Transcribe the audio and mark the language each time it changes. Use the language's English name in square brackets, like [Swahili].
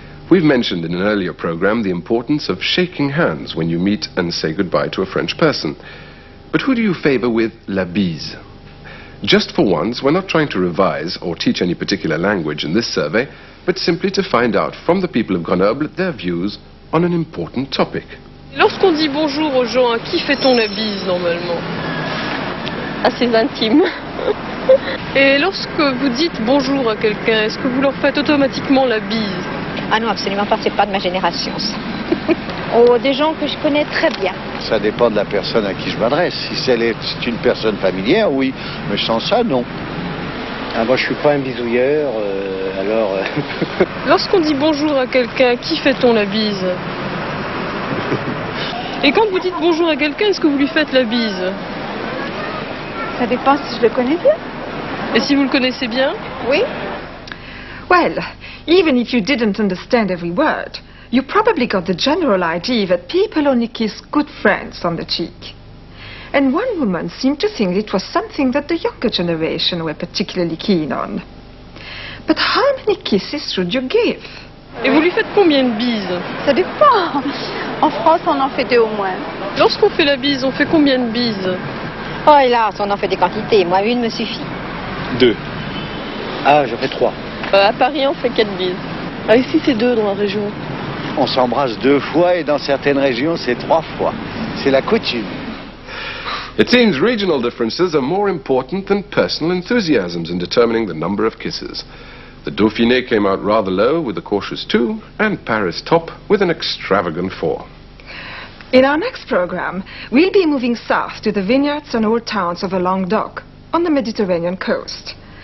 [English] We've mentioned in an earlier program the importance of shaking hands when you meet and say goodbye to a French person. But who do you favor with la bise? Just for once, we're not trying to revise or teach any particular language in this survey, but simply to find out from the people of Grenoble their views on an important topic. [French] Lorsqu'on dit bonjour aux gens, à qui fait-on la bise normalement? À ses intimes. Et lorsque vous dites bonjour à quelqu'un, est-ce que vous leur faites automatiquement la bise? Ah non, absolument pas, c'est pas de ma génération ça. Oh, des gens que je connais très bien. Ça dépend de la personne à qui je m'adresse. Si c'est une personne familière, oui. Mais sans ça, non. Ah, moi, je suis pas un bisouilleur, alors... Lorsqu'on dit bonjour à quelqu'un, à qui fait-on la bise? Et quand vous dites bonjour à quelqu'un, est-ce que vous lui faites la bise? Ça dépend si je le connais bien. Et si vous le connaissez bien? Oui. [English] Well, even if you didn't understand every word, you probably got the general idea that people only kiss good friends on the cheek. And one woman seemed to think it was something that the younger generation were particularly keen on. But how many kisses should you give? [French] Et vous lui faites combien de bises? Ça dépend. En France, on en fait 2 au moins. Lorsqu'on fait la bise, on fait combien de bises? Oh hélas, on en fait des quantités. Moi, une me suffit. 2. Ah, j'en fais 3. À Paris, on fait 4 bises. Ah, ici, c'est 2 dans la région. On s'embrasse 2 fois et dans certaines régions, c'est 3 fois. C'est la coutume. [English] It seems regional differences are more important than personal enthusiasms in determining the number of kisses. The Dauphiné came out rather low with a cautious 2, and Paris top with an extravagant 4. In our next program, we'll be moving south to the vineyards and old towns of Languedoc on the Mediterranean coast.